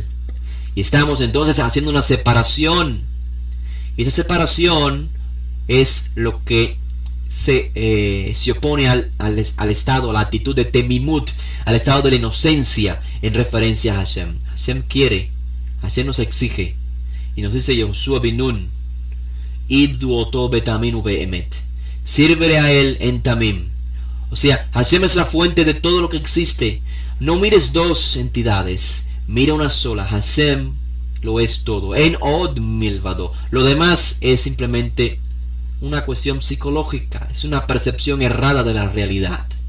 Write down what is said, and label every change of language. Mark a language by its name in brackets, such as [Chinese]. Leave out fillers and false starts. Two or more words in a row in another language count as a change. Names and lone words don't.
[Spanish] Y estamos entonces haciendo una separación. Y esa separación es lo que se opone al estado, a la actitud de Temimut, al estado de la inocencia en referencia a Hashem. Hashem quiere, Hashem nos exige. Y nos dice Yoshua bin Nun: [Hebrew] עבדו אותו בתמים ובאמת. [Spanish] Sírvele a él en tamim. O sea, Hashem es la fuente de todo lo que existe. No mires dos entidades, mira una sola. Hashem lo es todo. [Hebrew] אין עוד מלבדו. [Spanish] Lo demás es simplemente una cuestión psicológica, es una percepción errada de la realidad.